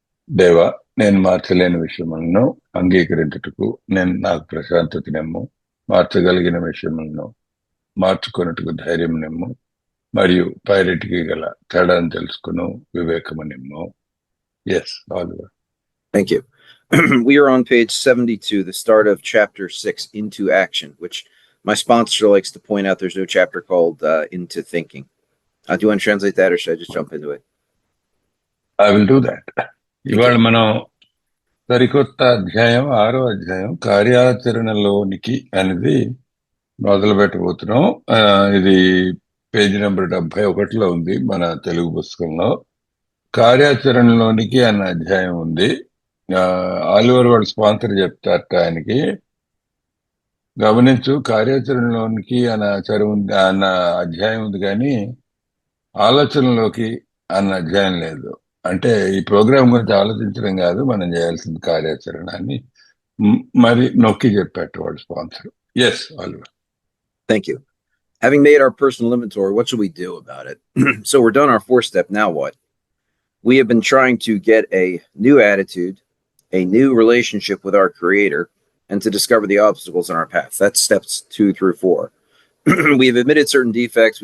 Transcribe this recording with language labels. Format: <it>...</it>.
<te>దేవ, నేను మార్చలేని విషయములను అంగీకరించుటకు నాకు ప్రశాంతతనేమో, మార్చగలిగిన విషయములను మార్చుకున్నట్టుకు ధైర్యం నిమ్ము, మరియు పైరెట్కి గల తేడాను తెలుసుకును వివేకము నిమ్ము.</te> <en>Yes, Oliver. Thank you. We are on page 72, the start of chapter 6, Into Action, which my sponsor likes to point out there's no chapter called Into Thinking. Do you want to translate that, or should I just jump into it? I will do that.</en> <te>ఇవాళ మనం సరికొత్త అధ్యాయం 6వ అధ్యాయం కార్యాచరణలోనికి అనేది మొదలు పెట్టబోతున్నాం. ఇది page number 71లో ఉంది మన తెలుగు పుస్తకంలో. కార్యాచరణలోనికి అన్న అధ్యాయం ఉంది. ఆలివర్ వాళ్ళ స్పాన్సర్ చెప్తారట ఆయనకి, గమనించు, కార్యాచరణలోనికి అన్న అధ్యాయం ఉంది కానీ ఆలోచనలోకి అన్న అధ్యాయం లేదు. అంటే ఈ ప్రోగ్రామ్ గురించి ఆలోచించడం కాదు మనం చేయాల్సిన కార్యాచరణ అని మరి నొక్కి చెప్పారు వాళ్ళ sponsor.</te> <en>Yes, Oliver. Thank you. Having made our personal inventory, what should we do about it? So we're done our 4-step. Now what? We have been trying to get a new attitude, a new relationship with our Creator, and to discover the obstacles in our path. That's steps 2 through 4. We've admitted certain defects.</en>